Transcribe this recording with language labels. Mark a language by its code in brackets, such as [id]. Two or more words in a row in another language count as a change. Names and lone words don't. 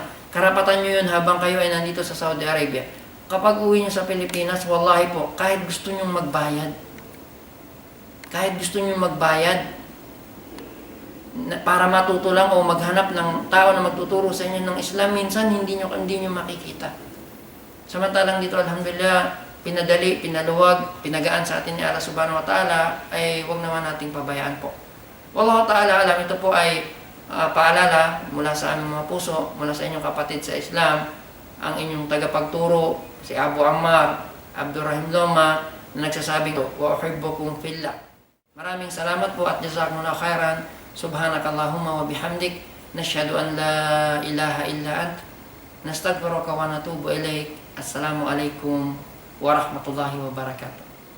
[tl] Karapatan nyo yun habang kayo ay nandito sa Saudi Arabia. Kapag uwi nyo sa Pilipinas, wallahi po, kahit gusto nyo magbayad, para matuto lang o maghanap ng tao na magtuturo sa inyo ng Islam, minsan hindi nyo makikita. Samantalang dito, alhamdulillah, pinadali, pinaluwag, pinagaan sa atin ni Allah [ar] سبحانه وتعالى, [tl] ay huwag naman nating pabayaan po. [ar] والله تعالى أعلم, [tl] ito po ay paalala mula sa aming mga puso, mula sa inyong kapatid sa Islam, ang inyong tagapagturo, si Abu Ammar, Abdurrahim Loma, na nagsasabing, [ar] وأحبكم في الله. [tl] Maraming salamat po at [ar] جزاكم الله خيرا. سبحانك اللهم وبحمدك، نشهد أن لا إله إلا أنت، نستغفرك ونتوب إليك. السلام عليكم ورحمة الله وبركاته.